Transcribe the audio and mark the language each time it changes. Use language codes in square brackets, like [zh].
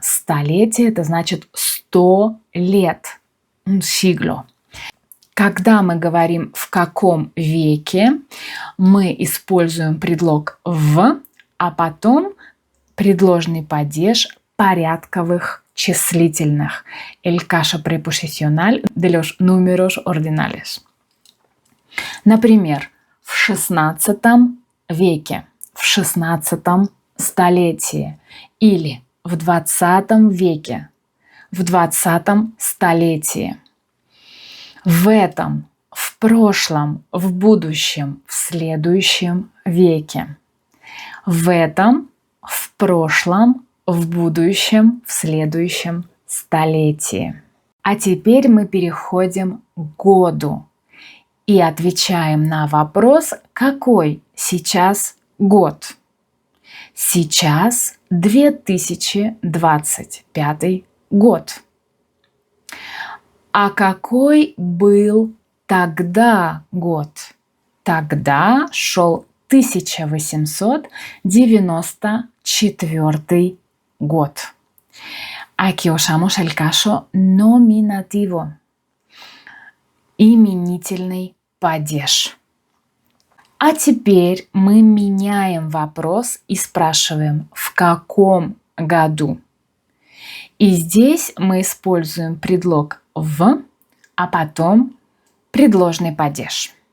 [ru] Столетие – это значит 100 лет. [es] Un siglo. [ru] Когда мы говорим «в каком веке», мы используем предлог «в», а потом предложный падеж порядковых числительных. [es] El caso preposicional de los números ordinales. [ru] Например, в XVI веке, в XVI столетии или в XX веке, в 20 столетии. В этом, в прошлом, в будущем, в следующем веке. В этом, в прошлом, в будущем, в следующем столетии. А теперь мы переходим к году и отвечаем на вопрос, какой сейчас год. Сейчас 2025 год. А какой был тогда год? Тогда шел 1894 год. [es] Aquí usamos el caso nominativo. [ru] Именительный падеж. А теперь мы меняем вопрос и спрашиваем, в каком году? И здесь мы используем предлог «в», а потом предложный падеж.